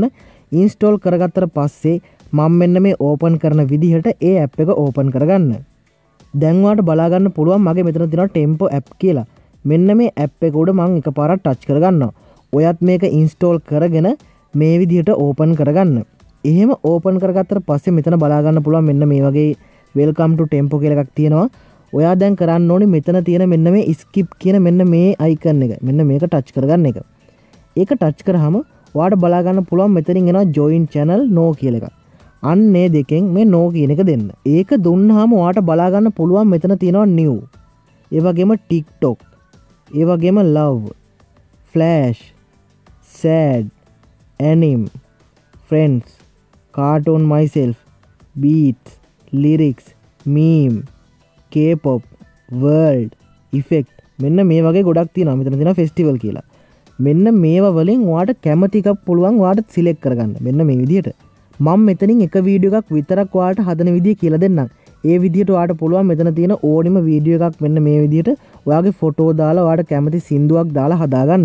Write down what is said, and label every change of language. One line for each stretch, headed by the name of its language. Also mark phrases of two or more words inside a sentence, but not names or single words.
Sinhala: install කරගත්තට පස්සේ මම මෙන්න මේ open කරන විදිහට ඒ app එක open කරගන්න. දැන් ඔයාට බලා ගන්න පුළුවන් මගේ මෙතන තියෙනවා tempo app කියලා. මෙන්න මේ app එක උඩ මම එකපාරක් ටච් කරගන්නවා. ඔයත් මේක ඉන්ස්ටෝල් කරගෙන මේ විදිහට ඕපන් කරගන්න. එහෙම ඕපන් කරගත්තට පස්සේ මෙතන බලා ගන්න පුළුවන් මෙන්න මේ වගේ
English: welcome to tempo
Sinhala: කියලා එකක් තියෙනවා. ඔයා දැන් කරන්න ඕනේ මෙතන තියෙන මෙන්න මේ skip කියන මෙන්න මේ icon එක. මෙන්න මේක ටච් කරගන්න එක. ඒක ටච් කරාම ඔයාට බලා ගන්න පුළුවන් මෙතනින් එනවා
English: join channel no
Sinhala: කියලා එකක්. අන්නේ දෙකෙන් මේ no කියන එක දෙන්න. ඒක දුන්නාම ඔයාට බලා ගන්න පුළුවන් මෙතන තියෙනවා new. ඒ වගේම TikTok. ඒ වගේම
English: love, flash, sad, anime, friends, cartoon myself, beats, lyrics, meme, K-pop, world, effect.
Sinhala: මෙන්න මේ වගේ ගොඩක් තියෙනවා. මෙතන තියෙනවා festival කියලා. මෙන්න මේවා වලින් ඔයාට කැමති එකක් පුළුවන් ඔයාට සිලෙක්ට් කරගන්න. මෙන්න මේ විදිහට. මම මෙතනින් එක වීඩියෝ එකක් විතරක් ඔයාට හදන විදිය කියලා දෙන්නම්. ඒ විදිහට ඔයාට පුළුවන් මෙතන තියෙන ඕනිම වීඩියෝ එකක් මෙන්න මේ විදිහට ඔයාගේ ෆොටෝ දාලා ඔයාට කැමති සින්දුවක් දාලා හදාගන්න.